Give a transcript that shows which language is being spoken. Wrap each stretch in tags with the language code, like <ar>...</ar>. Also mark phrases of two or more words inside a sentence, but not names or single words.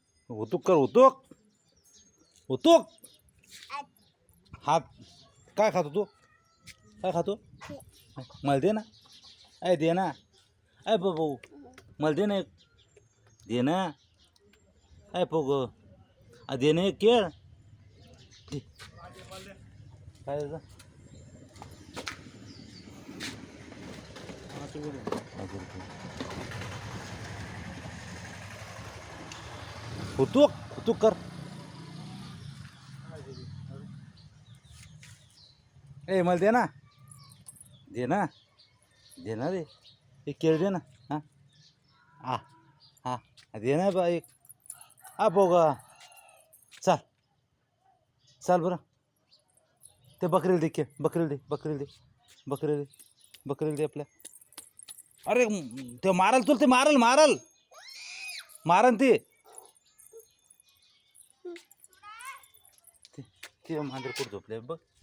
<mr>उतूक कर उतूक उतूक हात काय खातो तू काय खातो मला दे ना ऐ दे ना ऐ बाबू मला दे ना एक दे ना ऐ पोग दे ना एक केळ दे. काय झालं? उतूक उतूक कर ए मला दे ना दे ना दे ना रे एक केळ दे ना हां आ हां दे ना बा एक हा पोगा चाल चाल बरं ते बकरीला दे केळ बकरीला दे बकरीला दे बकरीला दे बकरीला दे आपल्या अरे ते मारल तुला ते मारल मारल मारन ते ते मांजर कुठं झोपले बघ</mr>